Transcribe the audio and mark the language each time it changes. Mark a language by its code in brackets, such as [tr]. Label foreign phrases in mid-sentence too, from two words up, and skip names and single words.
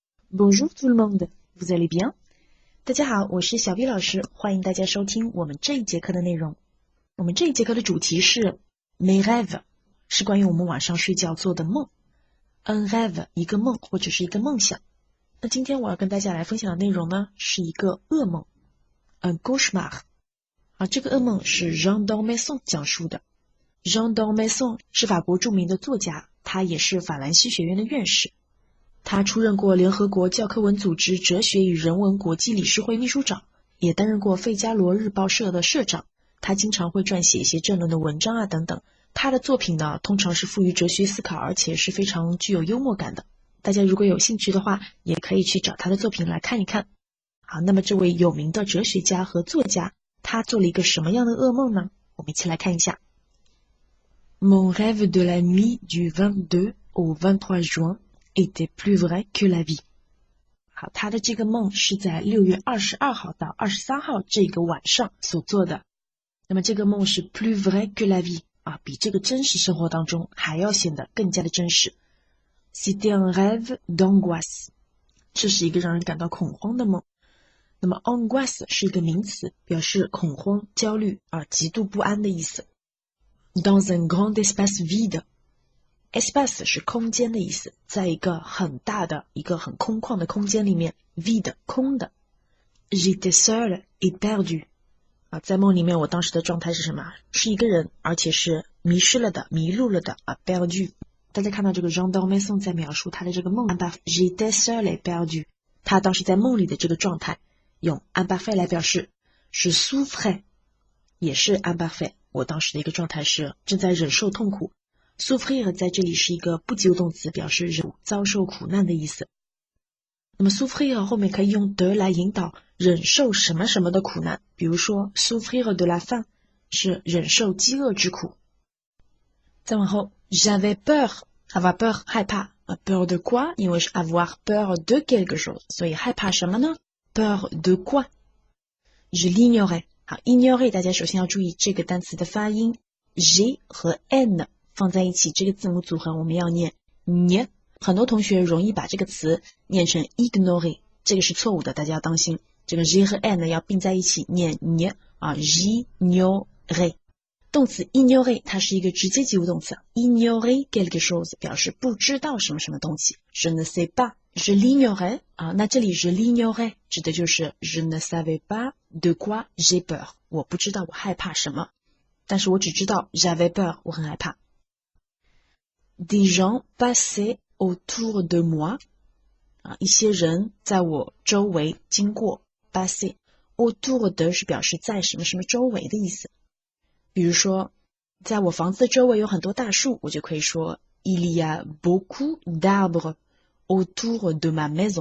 [fr] Bonjour tout le monde, vous allez bien? [zh] 大家好，我是小 B 老师，欢迎大家收听我们这一节课的内容。我们这一节课的主题是 [fr] mes rêves， [zh] 是关于我们晚上睡觉做的梦。 [fr] un rêve， [zh] 一个梦或者是一个梦想。那今天我要跟大家来分享的内容呢，是一个噩梦 [fr] un cauchemar。 [zh] 这个噩梦是 Jean d'Ormesson 讲述的。Jean d'Ormesson 是法国著名的作家，他也是法兰西学院的院士。他出任过联合国教科文组织哲学与人文国际理事会秘书长，也担任过费加罗日报社的社长。他经常会撰写一些政论的文章等等。他的作品呢，通常是富于哲学思考，而且是非常具有幽默感的。大家如果有兴趣的话，也可以去找他的作品来看一看。好，那么这位有名的哲学家和作家，他做了一个什么样的噩梦呢？我们一起来看一下。 [fr] Mon rêve de la nuit du 22 au 23 juin était plus vrai que la vie。 [zh] 好，他的这个梦是在6月22号到23号这个晚上所做的。那么这个梦是 [fr] plus vrai que la vie， [zh] 比这个真实生活当中还要显得更加的真实。 [fr] C'était un rêve d'angoisse， [zh] 这是一个让人感到恐慌的梦。那么 angoisse 是一个名词，表示恐慌、焦虑极度不安的意思。 [fr] Dans un grand espace vide， [zh] espace 是空间的意思，在一个很大的一个很空旷的空间里面 vide 空的。 [fr] J'étais seul et perdu， [zh] 在梦里面我当时的状态是什么？是一个人，而且是迷失了的、迷路了的perdu。大家看到这个 Jean d'Ormesson 在描述他的这个梦 [fr] J'étais seul et perdu， [zh] 他当时在梦里的这个状态用 imparfait 来表示，是 souffrait 也是 imparfait， 我当时的一个状态是正在忍受痛苦。souffrir 在这里是一个不及物动词，表示遭受苦难的意思。那么 souffrir 后面可以用 de 来引导忍受什么什么的苦难，比如说 [fr] souffrir de la faim [zh] 是忍受饥饿之苦。再往后 [fr] j'avais peur， avoir peur 害怕 peur de quoi？ [zh] 因为是 [fr] avoir peur de quelque chose， [zh] 所以害怕什么呢？ [fr] peur de quoi？ je l'ignorais。 [zh] 好， ignorer 大家首先要注意这个单词的发音 G 和 N放在一起，这个字母组合我们要念 n， 很多同学容易把这个词念成 ignorer， 这个是错误的，大家要当心。这个 G 和 N 要并在一起念 j'ignorais。动词 ignorer 它是一个直接及物动词 [fr] ignorer quelque chose [zh] 表示不知道什么什么东西。 [fr] je ne sais pas je l'ignorais， [zh] 那这里 [fr] je l'ignorais [zh] 指的就是 [fr] je ne savais pas de quoi j'ai peur， [zh] 我不知道我害怕什么，但是我只知道 [fr] j'avais peur， [zh] 我很害怕。 [fr] Des gens passaient autour de moi， [zh] 一些人在我周围经过。 [fr] passer autour de [zh] 是表示在什么什么周围的意思。比如说在我房子的周围有很多大树，我就可以说 [fr] Il y a beaucoup d'arbres autour de ma maison。